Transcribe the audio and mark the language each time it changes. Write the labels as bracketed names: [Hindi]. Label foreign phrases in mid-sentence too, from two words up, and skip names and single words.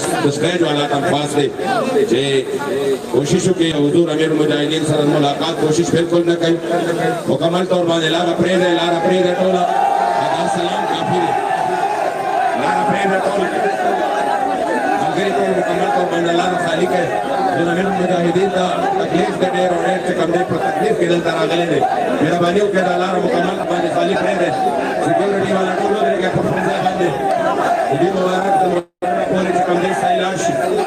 [Pashto] سټیج والا ته پاس دی چې کوشش وکړي حضور امیر المجاهدین سره ملاقات کوشش بالکل نه کوي مکمل طور باندې لاره پرېږدئ ټوله دا سلام کافي دی لاره پرېږدئ ټوله ملګری ټول مکمل طور باندې الله نه خالق [Urdu] ہے جو [Pashto] زموږ مجاهدین ته تکلیف دی ډېر او ډېر چې کوم دی په تکلیف کې دلته راغلی دی مهرباني وکړئ د الله نه مکمل باندې خالي پرېږدئ سیکیورټي والا ټول ودرېږئ په خپل ځای باندې د دې مبارک د پورې چې کوم دی صحیح لاړ شي